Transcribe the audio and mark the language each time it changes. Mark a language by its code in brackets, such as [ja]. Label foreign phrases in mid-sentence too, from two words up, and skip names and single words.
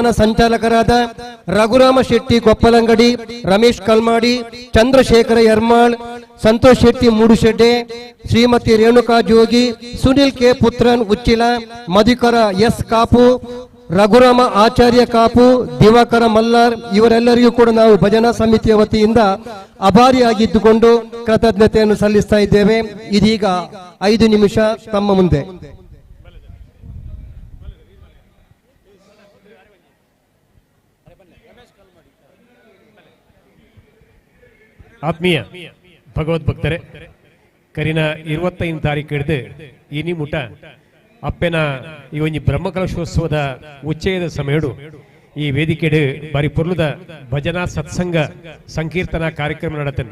[kn] ಸಂಚಾಲಕರಾದ ರಘುರಾಮ ಶೆಟ್ಟಿ ಗೊಪ್ಪಲಂಗಡಿ, ರಮೇಶ್ ಕಲ್ಮಾಡಿ, ಚಂದ್ರಶೇಖರ ಯರ್ಮಾಳ್, ಸಂತೋಷ್ ಶೆಟ್ಟಿ ಮೂಡುಶೆಡ್ಡೆ, ಶ್ರೀಮತಿ ರೇಣುಕಾ ಜೋಗಿ, ಸುನಿಲ್ ಕೆ ಪುತ್ರನ್ ಉಚ್ಚಿಲ, ಮಧುಕರ ಎಸ್ ಕಾಪು, ರಘುರಾಮ ಆಚಾರ್ಯ ಕಾಪು, ದಿವಾಕರ ಮಲ್ಲಾರ್ ಇವರೆಲ್ಲರಿಗೂ ಕೂಡ ನಾವು ಭಜನಾ ಸಮಿತಿಯ ವತಿಯಿಂದ ಅಭಾರಿಯಾಗಿದ್ದುಕೊಂಡು ಕೃತಜ್ಞತೆಯನ್ನು ಸಲ್ಲಿಸ್ತಾ ಇದ್ದೇವೆ. ಇದೀಗ 5 ನಿಮಿಷ ತಮ್ಮ ಮುಂದೆ [tcy] ಆತ್ಮೀಯ ಭಗವದ್ಭಕ್ತರೆ, ಕರಿನ 25 ತಾರೀಕು ಹಿಡಿದು ಇನಿ ಮುಟ ಅಪ್ಪೆನ ಈ ಒಂಜಿ ಬ್ರಹ್ಮಕಲಶೋತ್ಸವದ ಉಚ್ಚಯದ ಸಮಯಡು ಈ ವೇದಿಕೆಡು ಬಾರಿ ಪೊರ್ಲುದ ಭಜನಾ ಸತ್ಸಂಗ ಸಂಕೀರ್ತನ ಕಾರ್ಯಕ್ರಮ ನಡತೇನೆ.